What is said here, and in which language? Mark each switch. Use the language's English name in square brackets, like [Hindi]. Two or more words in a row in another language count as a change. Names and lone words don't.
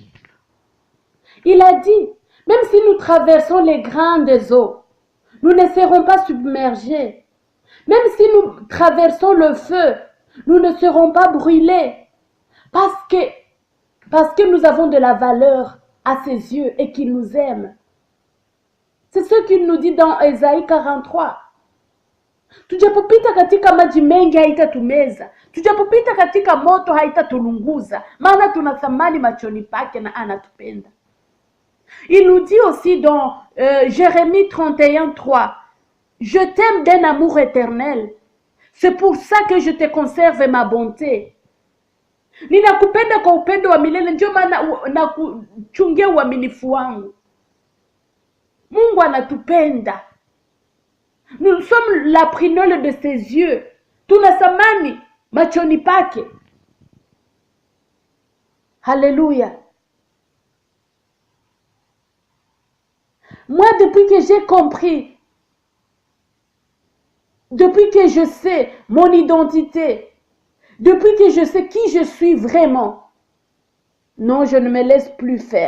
[French] Il a dit, même si nous traversons les grandes eaux, nous ne serons pas submergés. Même si nous traversons le feu, nous ne serons pas brûlés. Parce que nous avons de la valeur à ses yeux et qu'il nous aime. C'est ce qu'il nous dit dans Esaïe 43. [Swahili] Tujapopita katika maji mengi haitatumeza. Tujapopita katika moto haitatulunguza. Maana tuna thamani machoni pake na anatupenda. [French] Il nous dit aussi dans Jérémie 31:3, je t'aime d'un amour éternel. C'est pour ça que je te conserve ma bonté. [Swahili] Ninakupenda kwa upendo wa milele, ndio maana nakuchungia uaminifu wangu. Mungu anatupenda. [French] Nous sommes la prinole de ses yeux. [Swahili] Tuna thamani machoni pake. [French] Alléluia. Moi, depuis que j'ai compris, depuis que je sais mon identité, Depuis que je sais qui je suis vraiment, non, je ne me laisse plus faire.